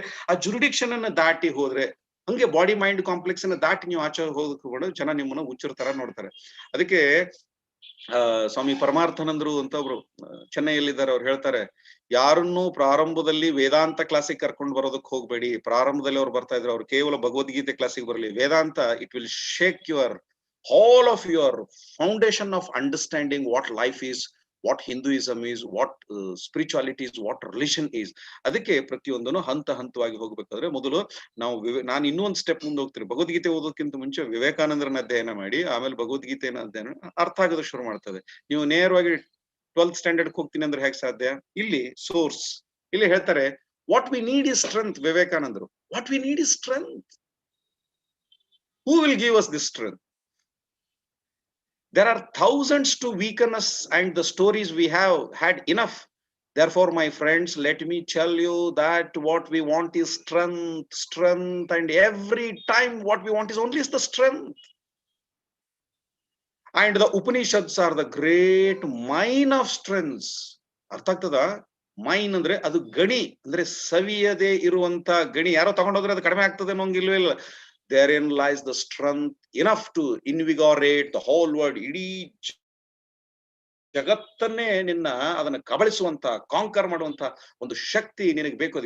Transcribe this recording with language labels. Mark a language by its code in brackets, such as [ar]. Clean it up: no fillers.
[kn] ಅಂದ್ರೆ ಆ ಜುರಿಡಿಕ್ಷನ್ ಅನ್ನ ದಾಟಿ ಹೋದ್ರೆ, ಹಂಗೆ ಬಾಡಿ ಮೈಂಡ್ ಕಾಂಪ್ಲೆಕ್ಸ್ ಅನ್ನ ದಾಟಿ ನೀವು ಆಚೆ ಹೋಗ್ಕೊಂಡು ಜನ ನಿಮ್ಮನ್ನ ಹುಚ್ಚರ ತರ ನೋಡ್ತಾರೆ. ಅದಕ್ಕೆ ಸ್ವಾಮಿ ಪರಮಾರ್ಥಾನಂದರು ಅಂತ ಒಬ್ರು ಚೆನ್ನೈಯಲ್ಲಿದ್ದಾರೆ, ಅವ್ರು ಹೇಳ್ತಾರೆ, ಯಾರನ್ನು ಪ್ರಾರಂಭದಲ್ಲಿ ವೇದಾಂತ ಕ್ಲಾಸಿಗೆ ಕರ್ಕೊಂಡು ಬರೋದಕ್ಕೆ ಹೋಗ್ಬೇಡಿ. ಪ್ರಾರಂಭದಲ್ಲಿ ಅವ್ರು ಬರ್ತಾ ಇದ್ರು, ಅವ್ರು ಕೇವಲ ಭಗವದ್ಗೀತೆ ಕ್ಲಾಸಿಗೆ ಬರಲಿ. [en] Vedanta it will shake your all of your foundation of understanding what life is, what Hinduism is, what spirituality is, what religion is. [kn] ಅದಕ್ಕೆ ಪ್ರತಿಯೊಂದನ್ನು ಹಂತವಾಗಿ ಹೋಗ್ಬೇಕಾದ್ರೆ ಮೊದಲು ನಾವು ನಾನು ಇನ್ನೊಂದು ಸ್ಟೆಪ್ ಮುಂದೆ ಹೋಗ್ತೀನಿ. ಭಗವದ್ಗೀತೆ ಓದೋದಕ್ಕಿಂತ ಮುಂಚೆ ವಿವೇಕಾನಂದರನ್ನ ಅಧ್ಯಯನ ಮಾಡಿ, ಆಮೇಲೆ ಭಗವದ್ಗೀತೆನ ಅಧ್ಯಯನ ಅರ್ಥ ಆಗೋದು ಶುರು ಮಾಡ್ತದೆ. ನೀವು ನೇರವಾಗಿ 12th ಸ್ಟ್ಯಾಂಡರ್ಡ್ ಹೋಗ್ತೀನಿ ಅಂದ್ರೆ ಹೇಗೆ ಸಾಧ್ಯ? ಇಲ್ಲಿ ಸೋರ್ಸ್, ಇಲ್ಲಿ ಹೇಳ್ತಾರೆ [en] What we need is strength. ವಿವೇಕಾನಂದರು, what we need is strength. Who will give us this strength? There are thousands to weaken us, and the stories we have had enough. Therefore, my friends, let me tell you that what we want is strength, and every time what we want is only the strength. And the Upanishads are the great mine of strengths. [kn] ಅರ್ಥ ಆಗ್ತದ? Main ಅಂದ್ರೆ ಅದು ಗಣಿ, ಅಂದ್ರೆ ಸವಿಯದೆ ಇರುವಂತ ಗಣಿ. ಯಾರೋ ತಗೊಂಡೋದ್ರೆ ಅದು ಕಡಿಮೆ ಆಗ್ತದೆ ಅನ್ನೋಂಗಿಲ್ವೇ ಇಲ್ಲ. [en] Therein lies the strength enough to invigorate the whole world. [kn] ಇಡೀ ಜಗತ್ತನ್ನೇ ನಿನ್ನ ಅದನ್ನ ಕಬಳಿಸುವಂತ, ಕಾಂಕರ್ ಮಾಡುವಂತ ಒಂದು ಶಕ್ತಿ ನಿನಗೆ ಬೇಕು.